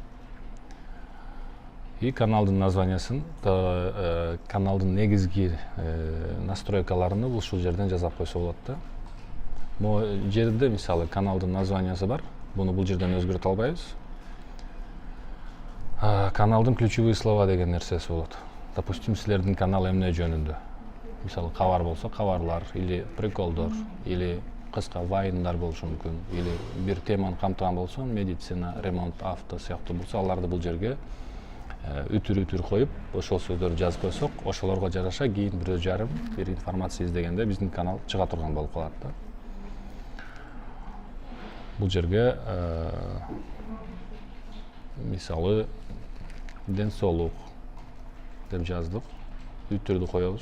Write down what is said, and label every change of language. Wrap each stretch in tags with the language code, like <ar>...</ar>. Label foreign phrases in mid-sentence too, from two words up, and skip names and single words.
<ky>И каналдын названиясын, каналдын негизги настройкаларыны ушул жерден жасап койсо болот да. Могу жерде мисалы каналдын названиясы бар. Буну бул жерден өзгөртө албайбыз. Каналдын</ky> <ru>ключевые слова</ru> <ky>деген нерсеси болот. Допустим, силердин канал эмне жөнүндө. Мисалы кабар болсо, кабарлар или приколдор, или кыска вайндар болушу мүмкүн, или бир теманы камтыган болсоң, медицина, ремонт, авто сыяктуу болсо, аларды бул жерге үтүр коюп, ошол сөздөрдү жазып койсок, ошолорго жараша кийин бир жарым бир информация издегенде биздин канал чыга турган болуп калат да. Бул жерге мисалы ден соолук деп жаздык, үтүрдү коебуз.</ky>